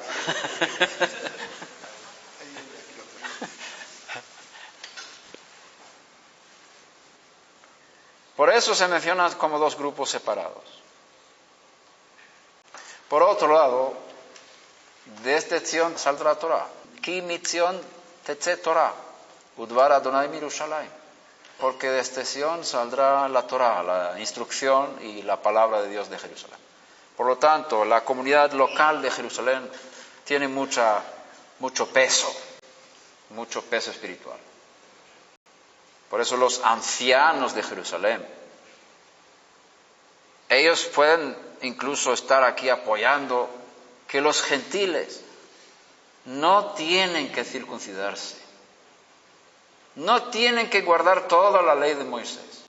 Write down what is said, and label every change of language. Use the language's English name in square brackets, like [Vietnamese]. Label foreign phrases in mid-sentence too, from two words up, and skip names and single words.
[Spanish] Por eso se mencionan como 2 grupos separados. Por otro lado, de este Tzion saldrá Torah. [Hebrew] כי מציון תצא תורה, ודבר אדוני מירושלים. [Spanish] Porque de este Sion saldrá la Torá, la instrucción y la palabra de Dios de Jerusalén. Por lo tanto, la comunidad local de Jerusalén tiene mucha mucho peso espiritual. Por eso los ancianos de Jerusalén, ellos pueden incluso estar aquí apoyando que los gentiles no tienen que circuncidarse, no tienen que guardar toda la ley de Moisés.